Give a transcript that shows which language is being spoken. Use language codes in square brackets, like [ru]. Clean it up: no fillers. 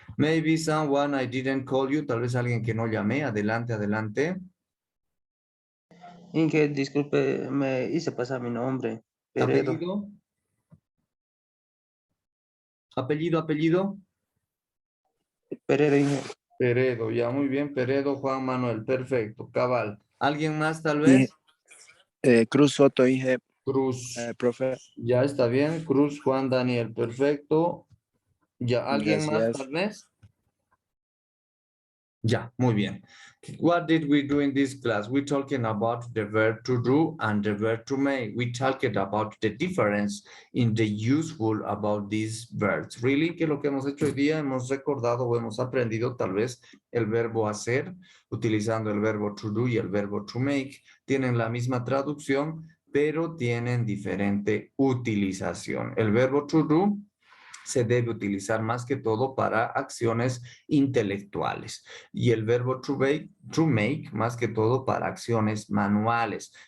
[en] Maybe someone I didn't call you. [es] Tal vez alguien que no llamé. Adelante. Inge, disculpe, me hice pasar mi nombre. Peredo. Apellido. Peredo, Inge. Peredo, ya muy bien. Peredo Juan Manuel. Perfecto. Cabal. ¿Alguien más tal vez? Cruz Soto, Inge. Cruz. Profe. Ya está bien. Cruz Juan Daniel. Perfecto. Ya. ¿Alguien más Gracias. tal vez? Ya, muy bien. [en] What did we do in this class? We're talking about the verb to do and the verb to make. We talked about the difference in the useful about these verbs. [es] Really, que lo que hemos hecho hoy día, hemos recordado o hemos aprendido tal vez el verbo hacer, utilizando el verbo to do y el verbo to make. Tienen la misma traducción, pero tienen diferente utilización. El verbo to do se debe utilizar más que todo para acciones intelectuales y el verbo to make más que todo para acciones manuales.